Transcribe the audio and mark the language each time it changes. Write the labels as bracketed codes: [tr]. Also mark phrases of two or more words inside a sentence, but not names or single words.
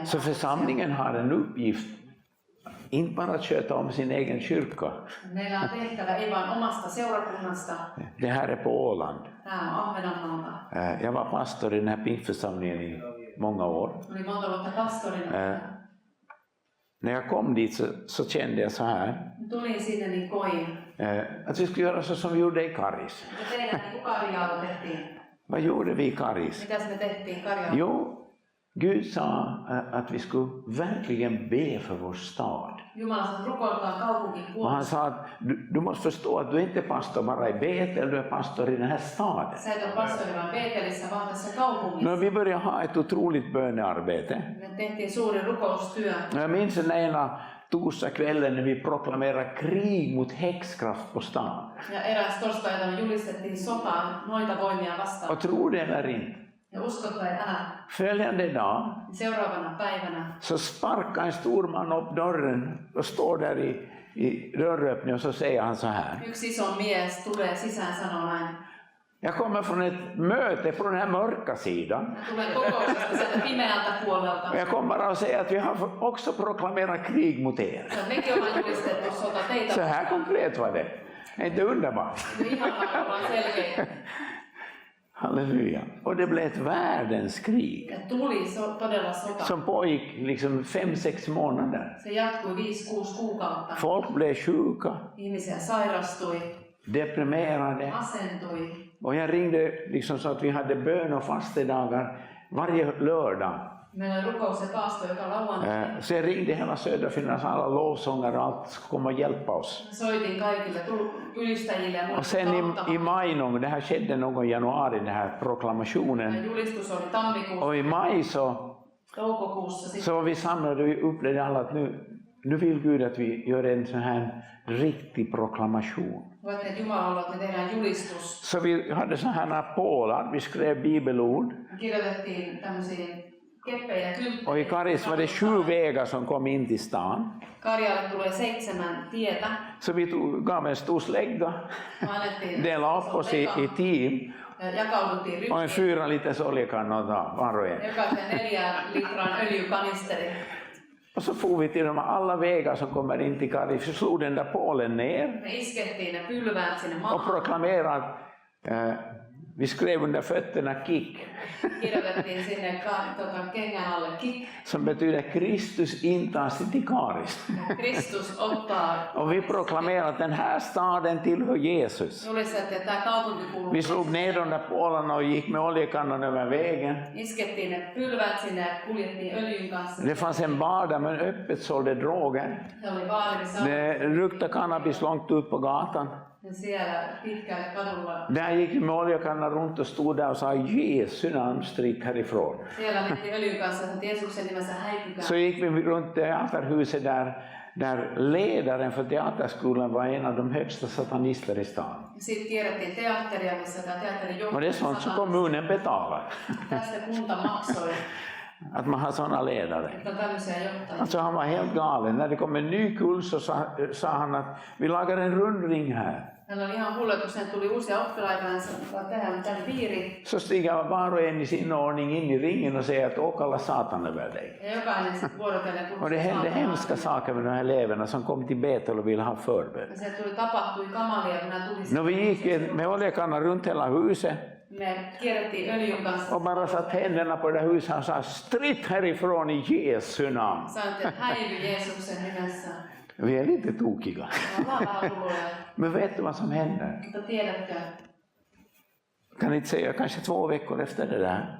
[sv] Så [fi] päätöksiä. [sv] församlingen har en uppgift, inte bara att sköta om sin egen kyrka. [fi] Meillä on tehtävä ei vain omasta seurakunnasta. [sv] Det här är på Åland. [fi] Tämä on Ahvenanmaalta. [sv] Jag var pastor i den här pingstförsamlingen i många år. [fi] Oli monta vuotta pastorina. [sv] När jag kom dit så kände jag så här, [fi] Tulin sinne, niin koin. [sv] att vi skulle göra så som vi gjorde i Karis. [fi] Ja tehdään niin kuin Karjaalla tehtiin. [sv] Vad gjorde vi i Karis? [fi] Mitäs me tehtiin Karjaalla? [sv] Jo, Gud sa att vi skulle verkligen be för vår stad. [fi] Jumala sanoi, rukoiltaan kaupunkin [sv] Och han [fi] puolesta. [sv] sa att du måste förstå att du är inte pastor bara i Betel, du är pastor i den här staden. [fi] Sä et ole pastori vain Beetelissä, vaan tässä kaupungissa. [sv] Men vi började ha ett otroligt bönearbete. [fi] Me tehtiin suuri rukoustyö. [sv] Jag minns den ena torsdagskvällen när vi proklamerade krig mot häxkraft på stan. [fi] Ja eräs torstaina me julistettiin sotaa noita voimia vastaan. [sv] Och tro det eller inte, [fi] Ja usko tai älä. [sv] följande dag [fi] Seuraavana päivänä [sv] så sparkar en stor man upp dörren och står där i dörröppningen och så säger han så här. [fi] yksi iso mies tulee sisään sanoo näin. [sv] Jag kommer från ett möte på den här mörka sidan. [fi] Ja tulee kokouksesta sieltä pimeältä puolelta. [sv] Och jag kommer bara att säga att vi har också proklamerat krig mot er. [fi] Ja mekin ollaan julistettu sota teitä. [sv] Så här konkret var det. Är inte underbart? [fi] Ihan ollaan selkeitä. Halleluja. [sv] Och det blev ett världens krig [fi] Ja tuli todella sota. [sv] som pågick liksom 5-6 månader. [fi] Se jatkui 5-6 kuukautta. [sv] Folk blev sjuka, [fi] Ihmisiä sairastui, [sv] deprimerade. [fi] asentui. [sv] Och jag ringde liksom så att vi hade bön och fastedagar varje lördag. [fi] Meillä oli rukous ja paasto joka lauantai. [sv] Så jag ringde hela Söderfinlands alla lovsångare och allt som kom och hjälpa oss. [fi] Soitin kaikille ylistäjille ja [sv] Och sen i maj någon, det här skedde någon i januari, den här proklamationen. [fi] Julistus oli tammikuussa. [sv] Och i maj så [fi] Toukokuussa sitten. [sv] var vi samlade och vi upplevde alla att nu vill Gud att vi gör en sån här riktig proklamation. [fi] Voitte, että Jumala haluaa, että me tehdään julistus. [sv] Så vi hade såna här pålar, vi skrev bibelord. [fi] Kirjoitettiin tämmöisiin keppejä kylttejä. [sv] Och i Karis var det 7 vägar som kom in till stan. [fi] Karjaalle tulee 7 tietä. [sv] Så vi gav en stor slägga, [fi] Annettiin [sv] delade upp oss i team [fi] jakauduttiin [sv] och en [fi] ryhmiin. [sv] 4 liters oljekanna var och en. [fi] Jokaisen 4 litran öljykanisteri. [sv] Och så får vi till de alla vägar som kommer in till Karis. Vi slog den där pålen ner [fi] Me iskettiin ne pylväät sinne [sv] och [fi] maahan. [sv] proklamerade. Vi skrev under fötterna kick, [fi] Kirjoitettiin sinne kengän alle kick. [sv] som betyder Kristus intar sig till Karis. [fi] Kristus ottaa. [sv] Och vi proklamerade att den här staden tillhör Jesus. [fi] Julistettiin, että tämä kaupunki kuuluu. [sv] Vi slog ner de där pålarna och gick med oljekannan över vägen. [fi] Iskettiin ne pylväät sinne ja kuljettiin öljyn kanssa. [sv] Det fanns en bar där man öppet sålde droger. [fi] Se oli baari, missä [sv] Det luktade cannabis långt ut på gatan. [fi] ja siellä pitkälle kadulla. [sv] Där gick vi med oljekannan runt och stod där och sa Jesu namn, stryk härifrån. [fi] Siellä mentiin öljyn kanssa, että Jeesuksen nimessä häipykää. [sv] Så gick vi runt teaterhuset där ledaren för teaterskolan var en av de högsta satanister i stan. [fi] Sitten kierrettiin teatteria, missä tämä teatterin [sv] Och det är sånt som kommunen betalar. [fi] Tästä kunta maksoi, [sv] Att man har sådana ledare. [fi] että on tämmöisiä johtajia. [sv] Alltså han var helt galen. När det kom en ny kull så sa han att vi lagar en rundring här. [fi] Hän oli ihan hullu, kun sen tuli uusia oppilaita, hän sanoi, että tehdään tämän piiri. [sv] Så stiger var och en i sin ordning in i ringen och säger att åk alla satan över dig. [fi] Ja jokainen sitten vuorotellen [sv] Och det hände hemska saker med de här eleverna som kom till Betel och ville ha förbön. [fi] Ja se tapahtui kamalia, kun nämä tuli No, [sv] vi gick med oljekannan runt hela huset. [fi] Me kierrettiin öljyn kanssa. [sv] Och bara satt händerna på det huset och sa stritt härifrån i Jesu namn. [fi] Sanoitte, että häivy Jeesuksen nimessä. [sv] Vi är lite tokiga. [fi] Me ollaan vähän hulluja. [sv] Men vet du vad som händer? [fi] Mutta tiedätkö, [sv] Kan inte säga kanske 2 veckor efter det där.